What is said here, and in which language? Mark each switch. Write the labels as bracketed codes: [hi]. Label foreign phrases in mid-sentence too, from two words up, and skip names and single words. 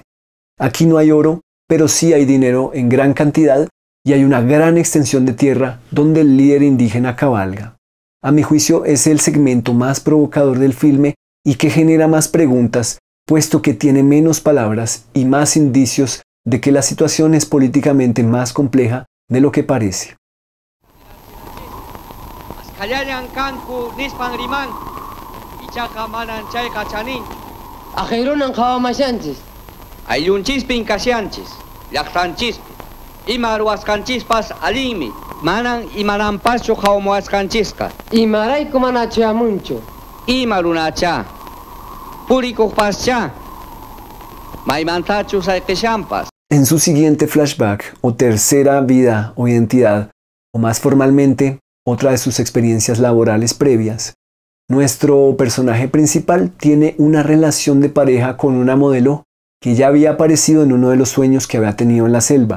[es] Aquí no hay oro, pero sí hay dinero en gran cantidad y hay una gran extensión de tierra donde el líder indígena cabalga. A mi juicio es el segmento más provocador del filme y que genera más preguntas, puesto que tiene menos palabras y más indicios de que la situación es políticamente más compleja de lo que parece. [qu] Ayunchispin kasyanchis, llaqtanchispi, ima ruwasqanchispas allinmi, manan imananpaschu qhawmuwasqanchisqa. Imarayku mana chayamunchu. Ima runacha, purikuqpascha, maymantachu sayqishampas. [es] En su siguiente flashback, o tercera vida o identidad, o más formalmente, otra de sus experiencias laborales previas, nuestro personaje principal tiene una relación de pareja con una modelo que ya había aparecido en uno de los sueños que había tenido en la selva.